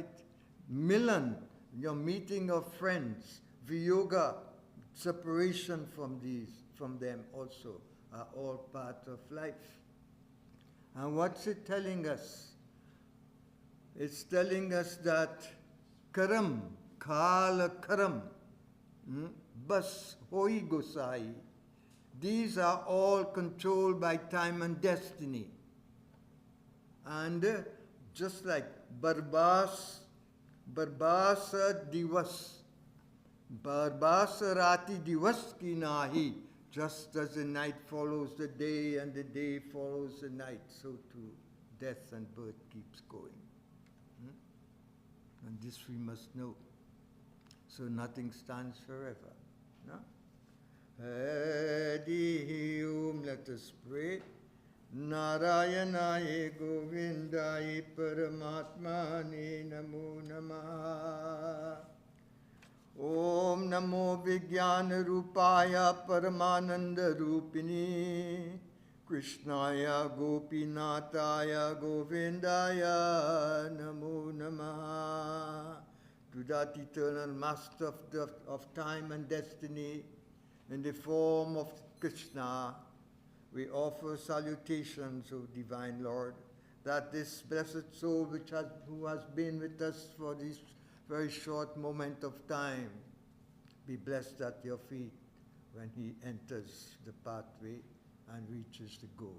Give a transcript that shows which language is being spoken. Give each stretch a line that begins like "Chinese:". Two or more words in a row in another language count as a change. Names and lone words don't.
English: Milan, your meeting of friends. Viyoga, separation from them also, are all part of life. And what's it telling us? It's telling us that
Awadhi: कर्म, काल कर्म, बस होइ गोसाईं,
English: these are all controlled by time and destiny. And just like
Awadhi: बरबस दिवस, बरबस राति दिवस की नाहीं,
English: just as the night follows the day and the day follows the night, so too death and birth keeps going. And this we must know. So nothing stands forever. No?
Sanskrit: हरि ॐ,
English: let us pray.
Sanskrit: नारायणाय गोविन्दाय परमात्मने नमो नमः. ॐ नमो विज्ञान रूपाय परमानन्द रूपिणि कृष्णाय गोपीनाथाय गोविन्दाय नमो नमः.
English: To that eternal master of time and destiny in the form of Krishna, we offer salutations, O Divine Lord, that this blessed soul who has been with us for this very short moment of time be blessed at your feet when he enters the pathway and reaches the goal.